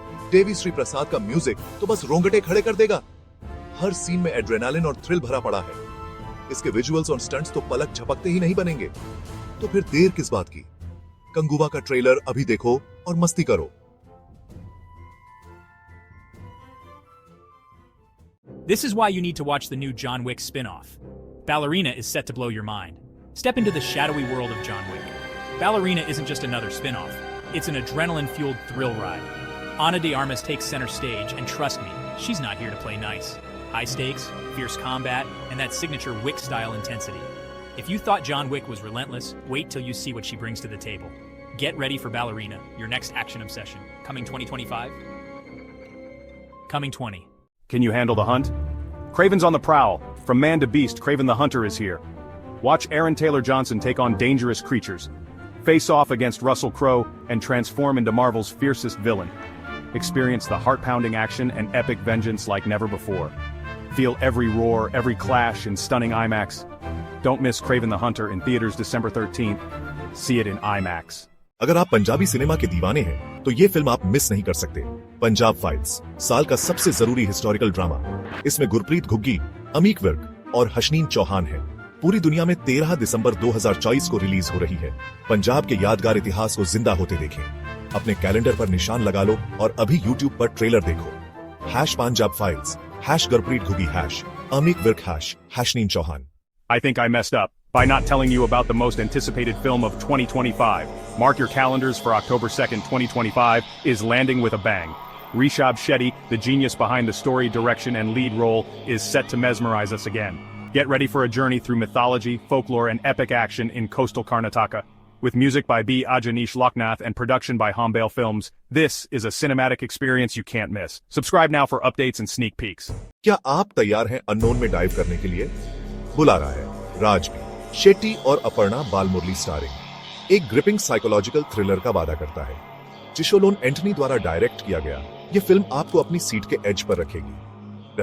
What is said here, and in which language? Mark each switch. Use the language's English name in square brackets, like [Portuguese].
[Hindi] देवी श्री प्रसाद का म्यूजिक तो बस रोंगटे खड़े कर देगा। हर सीन में एड्रेनालिन और थ्रिल भरा पड़ा है। इसके विजुअल्स और स्टंट्स तो पलक झपकते ही नहीं बनेंगे। तो फिर देर किस बात की? कंगुवा का ट्रेलर अभी देखो और मस्ती करो। [English] This is why you need to watch the new John Wick spin-off. Ballerina is set to blow your mind. Step into the shadowy world of John Wick. Ballerina isn't just another spin-off. It's an adrenaline-fueled thrill ride. Ana de Armas takes center stage, and trust me, she's not here to play nice. High stakes, fierce combat, and that signature Wick-style intensity. If you thought John Wick was relentless, wait till you see what she brings to the table. Get ready for Ballerina, your next action obsession. Coming 2025? Coming 20. Can you handle the hunt? Kraven's on the prowl. From man to beast, Kraven the Hunter is here. Watch Aaron Taylor Johnson take on dangerous creatures, face off against Russell Crowe, and transform into Marvel's fiercest villain. Experience the heart-pounding action and epic vengeance like never before. Feel every roar, every clash in stunning IMAX. Don't miss Kraven the Hunter in theaters December 13th. See it in IMAX. [Hindi] अगर आप Punjabi cinema के दीवाने हैं तो ये film आप miss नहीं कर सकते। पंजाब फाइल्स, साल का सबसे जरूरी हिस्टोरिकल ड्रामा। इसमें गुरप्रीत घुग्गी, अमीक विर्क और हशनीन चौहान हैं। पूरी दुनिया में 13 दिसंबर 2024 को रिलीज हो रही है। पंजाब के यादगार इतिहास को जिंदा होते देखें। अपने कैलेंडर पर निशान लगा लो और अभी YouTube पर ट्रेलर देखो। Hash Punjab files, hash Gurpreet Ghuggi, hash अमीक Virk, hash हशनीन Chauhan. [English] I think I messed up by not telling you about the most anticipated film of 2025. Mark your calendars for October 2nd, 2025 is landing with a bang. Rishabh Shetty, the genius behind the story, direction, and lead role, is set to mesmerize us again. Get ready for a journey through mythology, folklore, and epic action in coastal Karnataka. With music by B. Ajanish Loknath and production by Hombale Films, this is a cinematic experience you can't miss. Subscribe now for updates and sneak peeks. [Hindi] क्या आप तैयार हैं unknown में dive करने के लिए? बुला रहा है राजबी, शेट्टी और अपर्णा बालमुरली स्टारिंग। एक ग्रिपिंग साइकोलॉजिकल थ्रिलर का वादा करता है। चिशोलोन एंटनी द्वारा डायरेक्ट किया गया ये फिल्म आपको अपनी सीट के एज पर रखेगी।